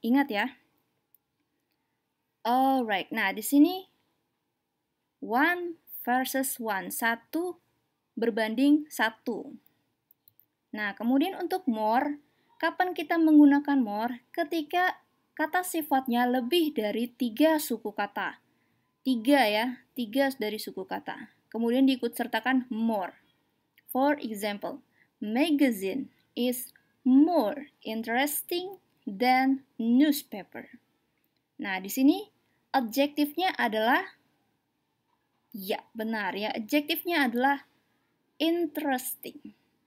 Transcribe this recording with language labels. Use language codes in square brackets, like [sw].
[id] Ingat ya. Alright, nah di sini 1 versus 1. 1 berbanding 1. Nah, kemudian untuk more, kapan kita menggunakan more? Ketika kata sifatnya lebih dari 3 suku kata. 3 ya, 3 dari suku kata. Kemudian diikut sertakan more. [en] For example, magazine is more interesting than newspaper. [id] Nah, di sini adjektifnya adalah, ya benar ya, adjektifnya adalah interesting.